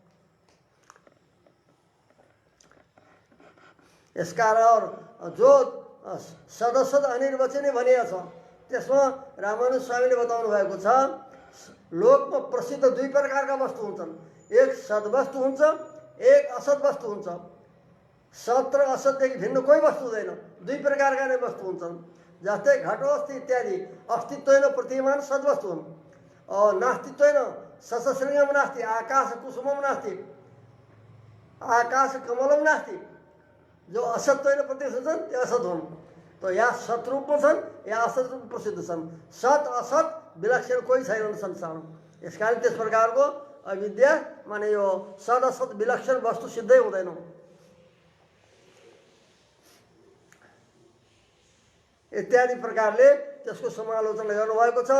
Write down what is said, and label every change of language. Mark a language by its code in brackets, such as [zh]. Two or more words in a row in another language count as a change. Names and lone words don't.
[ne] यसकारण जो सदसद अनिर्वचनीय भनिएको छ। त्यसमा रामानुज स्वामीले बताउनु भएको छ लोकमा प्रसिद्ध दुई प्रकारका वस्तु हुन्छन्, एक सद्वस्तु हुन्छ, एक असद वस्तु हुन्छ। सत र असतदेखि भिन्न कोही वस्तु हुँदैन, दुई प्रकारका नै वस्तु हुन्छन्। [sa] जस्तै घटो अस्ति इत्यादि अस्तित्वेन प्रतिमान [ne] सद्वस्तु हुन्। [sa] नास्तित्वेन सशृङ्गम नास्ति, आकाश कुसुमम नास्ति, आकाश कमलम नास्ति। [ne] जो असत्वेन प्रतीत हुन्छन् त्यो असत हुन्। तो या सत रूपमा छन् या असत रूपमा प्रसिद्ध छन्। सत असत विलक्षण कोही छैनन् संसारमा। यस कारण त्यस प्रकारको अविद्या माने यो सद असत विलक्षण वस्तु सिद्धै हुँदैन। इत्यादि प्रकारले त्यसको समालोचना गर्नुभएको छ।